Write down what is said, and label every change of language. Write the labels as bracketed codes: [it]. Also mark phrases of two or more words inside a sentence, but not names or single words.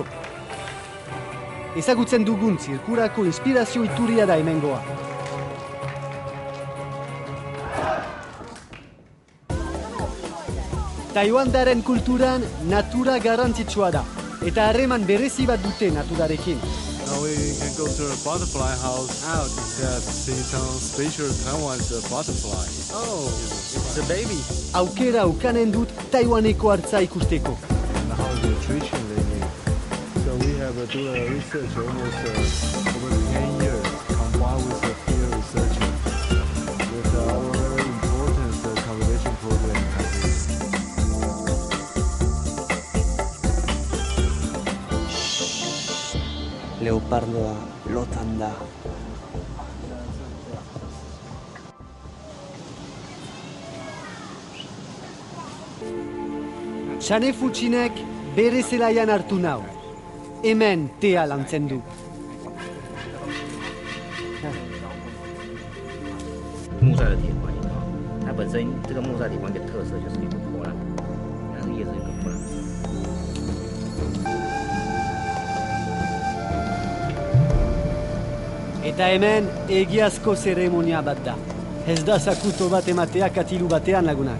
[eu] Ezagutzen dugun zirkurako inspirazio iturria da hemengoa. Taiwandaren kulturan natura garrantzitsua da, eta harreman berezi bat dute naturarekin. [en] Now we can go to a butterfly house. Out. That see some special Taiwan's butterfly. Oh, it's a baby. [eu] Aukera ukanen dut Taiwaneko hartza ikusteko. [en] And how the nutrition they need. So we have do a research almost over 10 years, combined with the field research with our very important conservation program. [eu] Leopardoa lotan da. Txane Futxinek bere zelaian hartu nau. Hemen tea lantzen du. [zh] 木塞的铁环樱桃，它本身这个木塞铁环一个特色就是有个波浪，它的叶子有个波浪。 [eu] Eta hemen egiazko zeremonia bat da. Ez da zakuto bat ematea katilu batean lagunak.